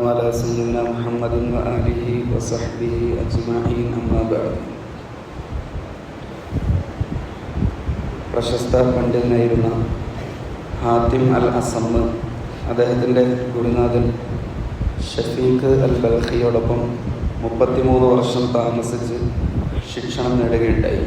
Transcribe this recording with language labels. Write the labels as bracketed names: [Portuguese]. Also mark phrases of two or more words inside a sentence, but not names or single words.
[Arabic] على سيدنا محمد وآله وصحبه أجمعين أما بعد. [Malayalam] പ്രശസ്ത പണ്ഡിതനായിരുന്ന ഹാത്തിം അൽ അസമ്മ് അദ്ദേഹത്തിൻ്റെ ഗുരുനാഥൻ ഷഫീഖ് അൽ ബൽഖിയോടൊപ്പം 33 വർഷം താമസിച്ച് ശിക്ഷണം നേടുകയുണ്ടായി.